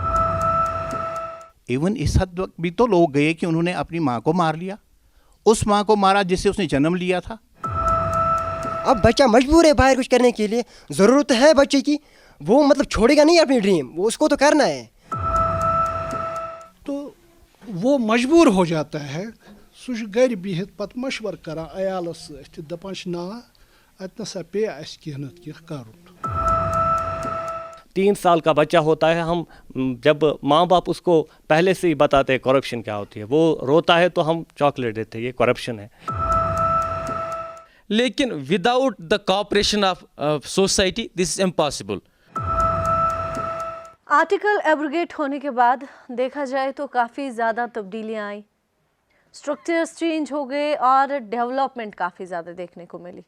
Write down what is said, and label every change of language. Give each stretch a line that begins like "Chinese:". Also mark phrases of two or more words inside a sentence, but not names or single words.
Hindi: इवन इस हद तक भी तो लोग गए कि उन्होंने अपनी माँ को मार लिया, उस माँ को मारा जिससे उसने जन्म लिया था। अब बच्चा मजबूर है बाहर कुछ करने के लिए, ज़रूरत है बच्चे की, वो मतलब छोड़ेगा नहीं अपनी ड्रीम, वो उसको तो करना है। तो वो मजबूर हो जाता है,
Kashmiri: सह गर बिहित पत मशवर करान अयालस सत दपान ना अतनसा पे अस कह नत कह करुन।
Hindi: 3 साल का बच्चा होता है, हम जब माँ बाप उसको पहले से ही बताते हैं करप्शन क्या होती है, वो रोता है तो हम चॉकलेट देते हैं, ये करप्शन है।
English: लेकिन without the cooperation of society this is impossible.
Hindi: आर्टिकल एब्रोगेट होने के बाद देखा जाए तो काफ़ी ज़्यादा तब्दीलियाँ आई,
English: structures change
Hindi: हो गए और डेवलपमेंट काफ़ी ज़्यादा देखने को मिली।